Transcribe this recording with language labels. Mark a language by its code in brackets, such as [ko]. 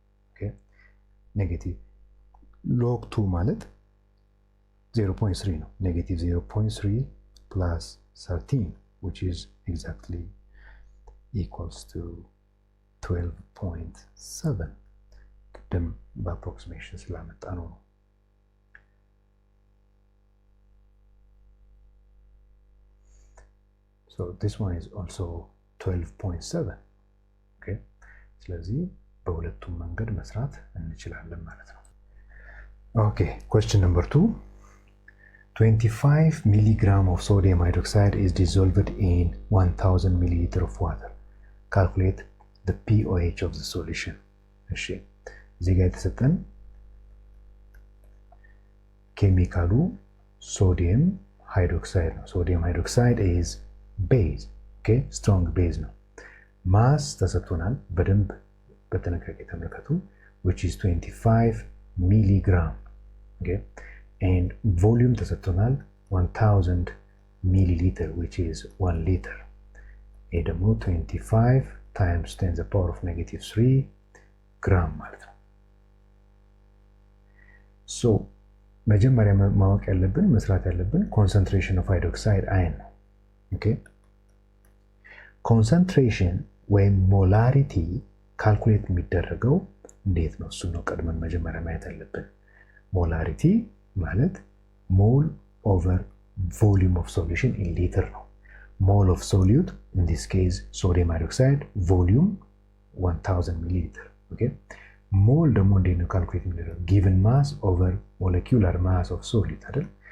[en] Okay, negative log 2 [am] ማለት 0.3 ነው። [en] negative 0.3 plus 13, which is exactly equals to 12.7. [am] ቅድም በአፕሮክሲሜሽን ስላመጣ ነው። [en] So this one is also 12.7. [am] Okay, ስለዚህ በሁለቱም መንገድ መስራት እንችላለን ማለት ነው። [en] Okay, question number 2. 25 milligram of sodium hydroxide is dissolved in 1000 milliliter of water. Calculate the pOH of the solution. [am] እሺ እዚህ ጋር የተሰጠን ኬሚካሉ ሶዲየም ሃይድሮክሳይድ ነው። ሶዲየም ሃይድሮክሳይድ [en] is base, okay, strong base [am] ነው። ማስ ተሰጥቶናል። በደንብ በጥንቃቄ ተመልከቱ። [en] which is 25 milligram, okay, [am] and volume ተሰጥቶናል [en] 1000 milliliter, which is 1 liter. [am] ይሄ ደግሞ [en] 25 times 10 to the power of -3 gram ማለት ነው። so [am] መጀመሪያ ማወቅ ያለብን መስራት ያለብን [en] concentration of hydroxide ion ነው። okay, concentration ወይም molarity [am] ካልኩሌት የሚደረገው እንዴት ነው? እሱ ነው ቀድመን መጀመሪያ ማየት ያለብን። [en] molarity ማለት mole over volume of solution in liter ነው። mole of solute, in this case sodium hydroxide, volume 1000 milliliter. okay, mole [am] ደግሞ እንዴት ነው ካልኩሌት የሚደረገው? [en] given mass over molecular mass of solute [am] አይደል?